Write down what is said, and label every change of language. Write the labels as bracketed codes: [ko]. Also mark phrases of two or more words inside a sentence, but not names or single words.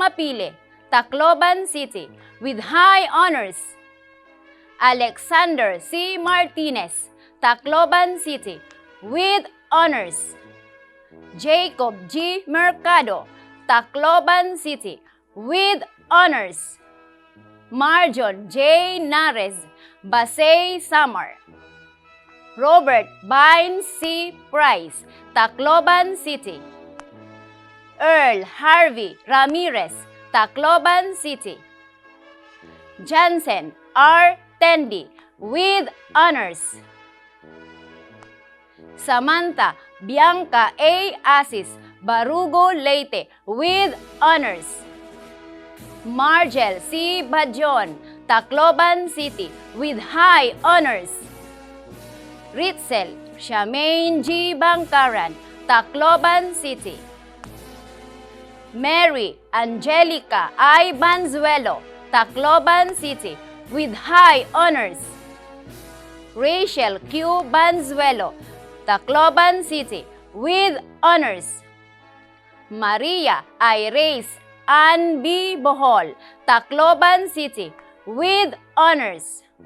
[en] Mapile, Tacloban City, with high honors. Alexander C. Martinez, Tacloban City, with honors. Jacob G. Mercado, Tacloban City, with honors. Marjon J. Nares, Basay Samar. Robert Vines C. Price, Tacloban City. Earl Harvey Ramirez, Tacloban City. Jansen R. Tendi, with honors. Samantha Bianca A. Asis, Barugo, Leyte, with honors. Margel C. Badjon, Tacloban City, with high honors. Ritzel Shamaine G. Bangkaran, Tacloban City. Mary Angelica I. Banzuelo, Tacloban City, with high honors. Rachel Q. Banzuelo, Tacloban City, with honors. Maria Iris Ann B. Bohol, Tacloban City, with honors.